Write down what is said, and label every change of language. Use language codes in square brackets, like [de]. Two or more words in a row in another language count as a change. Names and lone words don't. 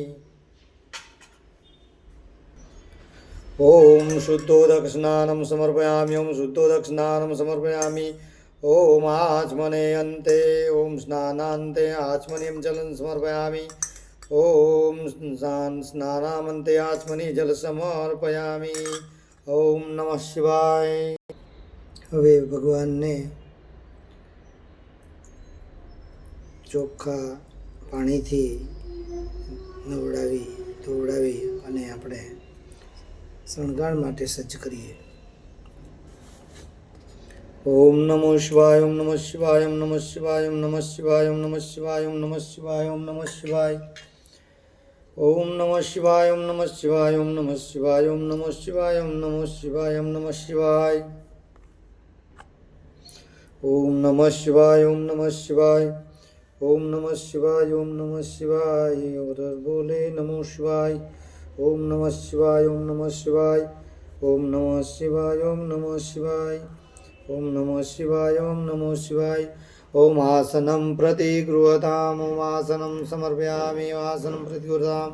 [sa] ॐ शुद्धोदकस्नानं समर्पयामि ॐ शुद्धोदकस्नानं समर्पयामि। ॐ आचमने अन्ते ॐ स्नानान्ते आचमनीं जलं समर्पयामि। ॐ स्नानामन्ते आचमनी जल समर्पयामि। ॐ नमः शिवाय। [gu] હવે ભગવાનને ચોખ્ખા પાણીથી ધોવડાવી અને આપણે શણગાર માટે સજ્જ કરીએ। [sa] ઓમ નમો શિવાય ઓમ નમઃ શિવાય ઓમ નમઃ શિવાય ઓમ નમઃ શિવાય ઓમ નમઃ શિવાય ઓમ નમઃ શિવાય ઓમ નમઃ શિવાય ઓમ નમઃ શિવાય ઓમ નમઃ શિવાય ઓમ નમઃ શિવાય ઓમ નમઃ શિવાય ઓમ નમઃ શિવાય ઓમ નમઃ શિવાય ઓમ નમઃ શિવાય ઓમ નમઃ શિવાય ओम नमः शिवाय ओम नमः शिवाय [hi] और बोले [sa] नमो शिवाय ओम नमः शिवाय ओम नमः शिवाय ओम नमः शिवाय ओम नमः शिवाय ओम नमः शिवाय ओम नमः शिवाय। ओम आसनं प्रतिगृह्णाम् ओम आसनं समर्पयामि आसनं प्रतिगृह्णाम्।